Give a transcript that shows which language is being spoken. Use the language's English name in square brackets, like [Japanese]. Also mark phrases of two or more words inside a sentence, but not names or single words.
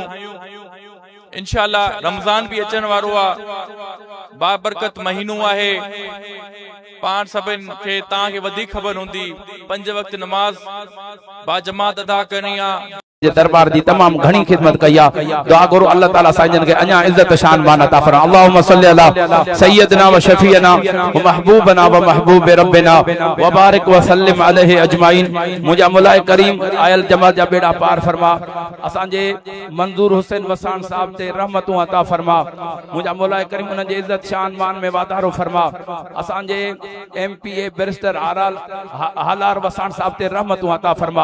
[Sindhi] इंशाअल्लाह रमज़ान भी अचण वारो आहे, बाबरकत महीनो आहे। पाण सभिनि खे तव्हांखे वधीक ख़बर हूंदी, 5 वक्त नमाज बाजमात अदा करणी आहे। जे दरबार दी तमाम घणी खिदमत कया। दुआ करो अल्लाह ताला साईं के अञा इज्जत शान मान अता फरमा। [Arabic] اللهم صل على سيدنا وشفيعنا ومحبوبنا ومحبوب ربنا وبارك وسلم عليه أجمعين. [Sindhi] मुझा मुलाए करीम आयल जमात जा बेड़ा पार फरमा। असांजे मंजूर हुसैन वसाण साहब ते रहमतूं अता फरमा। मुझा मुलाए करीम उन जे इज्जत शान मान में वाधारो फरमा। असांजे MPA बैरिस्टर हालार वसाण साहब ते रहमतूं अता फरमा।